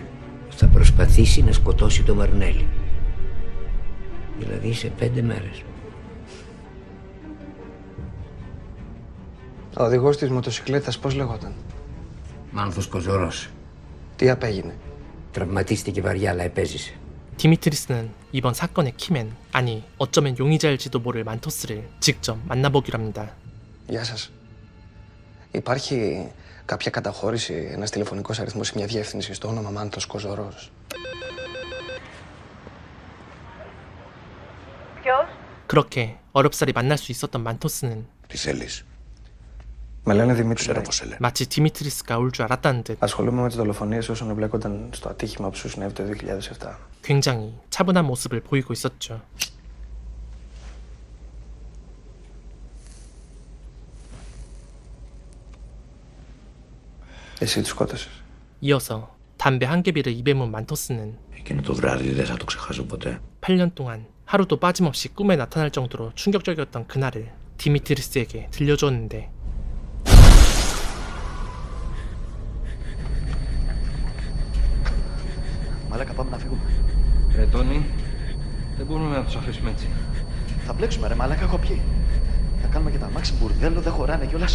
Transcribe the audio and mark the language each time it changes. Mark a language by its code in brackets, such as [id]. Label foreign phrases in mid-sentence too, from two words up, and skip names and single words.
[el] Θα προσπαθήσει να σκοτώσει το Μαρνέλη. Δηλαδή σε 5 μέρες. Ο οδηγός της μοτοσυκλέτας πώς λεγόταν? Μάνθος Κοζωρός. Τι απέγινε? Τραυματίστηκε βαριά, αλλά επέζησε. [ko] 디미트리스는 이번 사건의 키맨, 아니 어쩌면 용의자일지도 모를 만토스를 직접 만나보기로 합니다. [el] Γεια σας. Υπάρχει κάποια καταχώρηση, ένας τηλεφωνικός αριθμός σε μια διεύθυνση στο όνομα Μάνθος Κοζωρός? Ποιος? [ko] 그렇게 어렵사리 만날 수 있었던 만토스는 [el] Τι θέλεις? Με λένε Δημήτρη. Ξέρω πώς σε λένε. [ko] 마치 디미트리스가 올 줄 알았다는 듯 [el] Ασχολούμαι με τις δολοφονίες όσων εμπλέκονταν στο ατύχημα που σου συνέβη το 2007. [ko] 굉장히 차분한 모습을 보이고 있었죠. [el] Εσύ τους σκότωσες? [ko] 이어서 담배 한 개비를 입에 문 만토스는 [el] Εκείνο το βράδυ δεν θα το ξεχάσω ποτέ. [ko] 8년 동안 하루도 빠짐없이 꿈에 나타날 정도로 충격적이었던 그날을 디미트리스에게 들려주었는데 [el] Μαλάκα, πάμε να φύγουμε. Ρε Τόνι, δεν μπορούμε να τους αφήσουμε έτσι. Θα μπλέξουμε, ρε μαλάκα, έχω πιει. Θα κάνουμε και τα μάξι μπουρδέλο, δεν χωράνε κιόλας.